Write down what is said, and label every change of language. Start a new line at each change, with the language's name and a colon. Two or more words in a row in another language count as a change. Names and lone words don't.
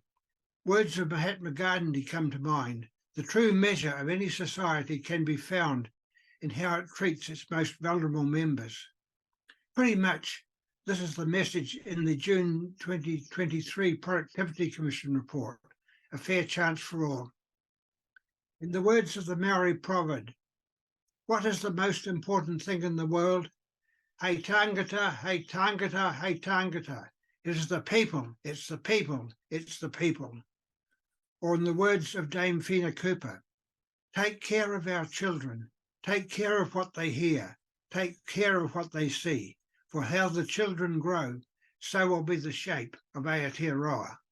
English: Words of Mahatma Gandhi come to mind. The true measure of any society can be found in how it treats its most vulnerable members. Pretty much, this is the message in the June 2023 Productivity Commission report, A Fair Chance for All. In the words of the Maori proverb, what is the most important thing in the world?
Māori: Hei tangata, hei tangata, hei tangata.
English: It is the people, it's the people, it's the people. Or in the words of Dame Fina Cooper, take care of our children, take care of what they hear, take care of what they see, for how the children grow, so will be the shape of Aotearoa.